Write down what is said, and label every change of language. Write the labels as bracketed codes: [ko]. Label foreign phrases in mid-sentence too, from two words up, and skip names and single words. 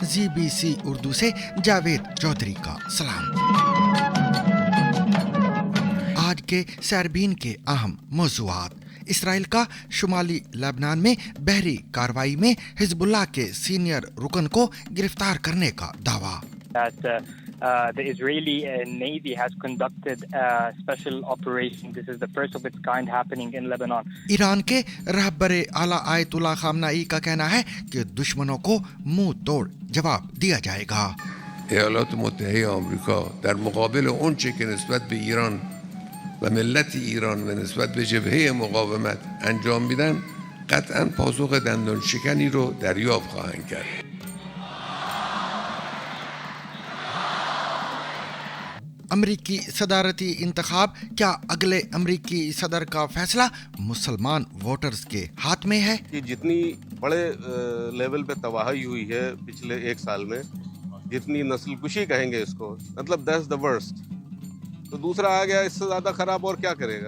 [ur] ZBC اردو سے جاوید چودھری کا سلام. آج کے سرخیوں کے اہم موضوعات: اسرائیل کا شمالی لبنان میں بحری کارروائی میں حزب اللہ کے سینیئر رکن کو گرفتار کرنے کا دعویٰ. [en] The Israeli Navy has conducted a special operation. This is the first of its kind happening in Lebanon. [ur] ایران کے رہبرِ اعلیٰ آیت اللہ خامنہ ای کا کہنا ہے کہ دشمنوں کو منہ توڑ جواب دیا جائے گا. [fa] ایالات متحده آمریکا در مقابل اونچه که نسبت به ایران و ملت ایران و نسبت به جبهه مقاومت انجام میدن قطعاً پاسخ دندان شکنی رو دریافت خواهند کرد. [ur] امریکی صدارتی انتخاب، کیا اگلے امریکی صدر کا فیصلہ مسلمان ووٹرز کے ہاتھ میں ہے? کہ جتنی بڑے لیول پہ تباہی ہوئی ہے پچھلے ایک سال میں، جتنی نسل کشی کہیں گے اس کو، مطلب [en] that's the worst, [ur] تو دوسرا آ گیا اس سے زیادہ خراب اور کیا کرے گا.